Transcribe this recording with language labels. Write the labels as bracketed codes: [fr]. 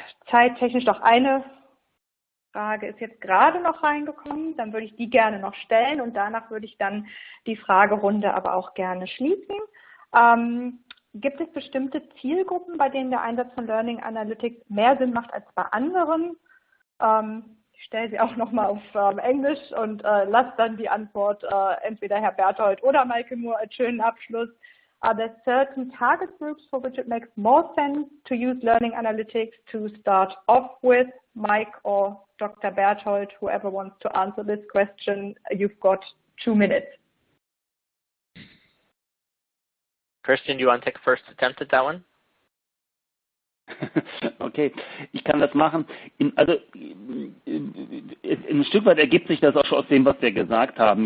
[de] Zeittechnisch doch eine Frage ist jetzt gerade noch reingekommen, dann würde ich die gerne noch stellen und danach würde ich dann die Fragerunde aber auch gerne schließen. Gibt es bestimmte Zielgruppen, bei denen der Einsatz von Learning Analytics mehr Sinn macht als bei anderen? Ich stelle sie auch nochmal auf Englisch und lasse dann die Antwort entweder Herr Berthold oder Michael Moore als schönen Abschluss. [en] Are there certain target groups for which it makes more sense to use learning analytics to start off with? Mike or Dr. Berthold, whoever wants to answer this question, you've got 2 minutes. Christian, do you want to take a first attempt at that one? [de] Okay, ich kann das machen. Ein Stück weit ergibt sich das auch schon aus dem, was wir gesagt haben.